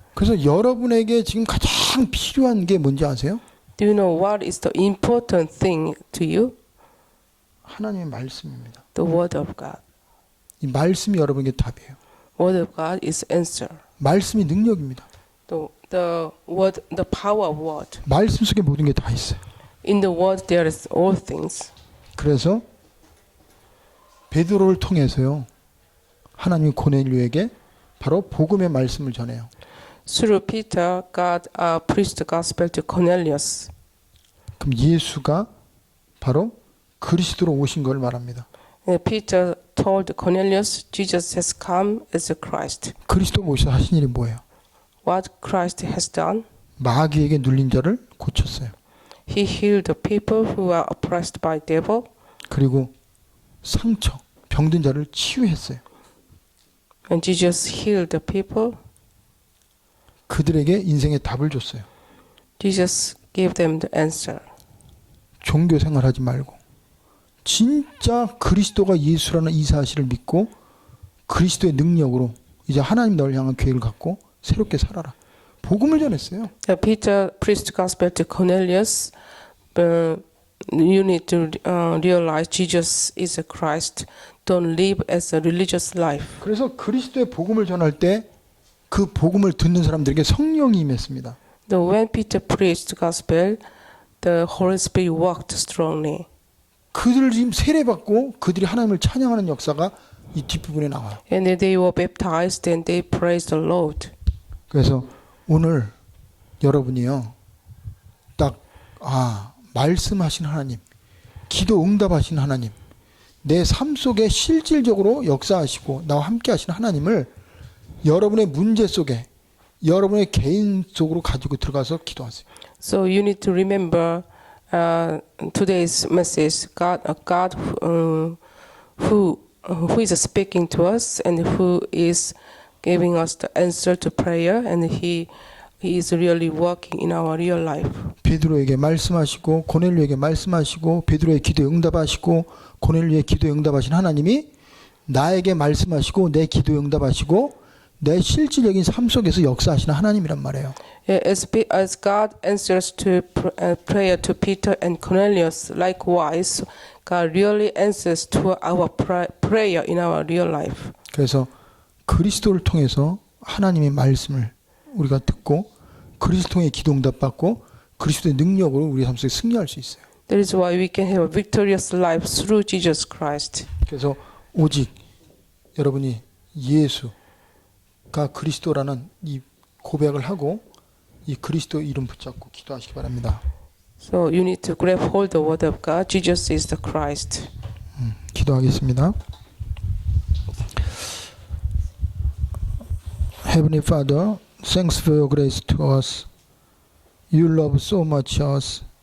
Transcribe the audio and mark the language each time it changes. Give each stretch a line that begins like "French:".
Korean: 그래서 여러분에게 지금 가장 필요한 게 뭔지 아세요?
English: Do you know what is the important thing to you?
Korean: 하나님의 말씀입니다.
English: The word of God.
Korean: 이 말씀이 여러분에게 답이에요.
English: Word of God is answer.
Korean: 말씀이 능력입니다.
English: The word, the power of word.
Korean: 말씀 속에 모든 게 다 있어요.
English: In the word there is all things.
Korean: 그래서 베드로를 통해서요. 하나님이 고넬료에게 바로 복음의 말씀을 전해요.
English: Through Peter, God preached the gospel to Cornelius.
Korean: 그럼 예수가 바로 그리스도로 오신 걸 말합니다.
English: And Peter told Cornelius, Jesus has come as a Christ.
Korean: 그리스도가 오셔서 하신 일이 뭐예요?
English: What Christ has done?
Korean: 마귀에게 눌린 자를 고쳤어요.
English: He healed the people who are oppressed by devil.
Korean: 그리고 상처, 병든 자를 치유했어요.
English: And Jesus healed the people.
Korean: 그들에게 인생의 답을 줬어요.
English: Jesus gave them the answer.
Korean: 종교 생활하지 말고 진짜 그리스도가 예수라는 이 사실을 믿고 그리스도의 능력으로 이제 하나님 너를 향한 계획을 갖고 새롭게 살아라. 복음을 전했어요.
English: Peter preached the gospel to Cornelius. You need to realize Jesus is a Christ. Don't live as a religious life.
Korean: 그래서 그리스도의 복음을 전할 때 그 복음을 듣는 사람들에게 성령이 임했습니다.
English: When Peter preached the gospel, the Holy Spirit worked strongly.
Korean: 그들을 지금 세례받고 그들이 하나님을 찬양하는 역사가 이 뒷부분에 나와요.
English: And they were baptized and they praised the Lord.
Korean: 그래서 오늘 여러분이요. 딱 말씀하신 하나님, 기도 응답하신 하나님, 내 삶 속에 실질적으로 역사하시고 나와 함께 하신 하나님을 여러분의 문제 속에 여러분의 개인 속으로 가지고 들어가서 기도하세요.
English: So you need to remember today's message. God who is speaking to us and who is giving us the answer to prayer, and He He is really working in our real life.
Korean: 베드로에게 말씀하시고 고넬료에게 말씀하시고 베드로의 기도에 응답하시고 고넬료의 기도에 응답하신 하나님이 나에게 말씀하시고 내 기도에 응답하시고 내 실질적인 삶 속에서 역사하시는 하나님이란 말이에요.
English: Yeah, as God answers to prayer to Peter and Cornelius, likewise, God really answers to our prayer in our real life.
Korean: 그래서 그리스도를 통해서 하나님의 말씀을 우리가 듣고 그리스도 통해 기도 응답받고 그리스도의 능력으로 우리 삶 속에 승리할 수 있어요.
English: That is why we can have a victorious life through Jesus Christ.
Korean: 그래서 오직 여러분이 예수가 그리스도라는 이 고백을 하고 이 그리스도 이름 붙잡고 기도하시기 바랍니다.
English: So you need to grab hold the word of God. Jesus is the Christ.
Korean: 기도하겠습니다.
English: Heavenly Father, thanks for your grace to us. You love so much us.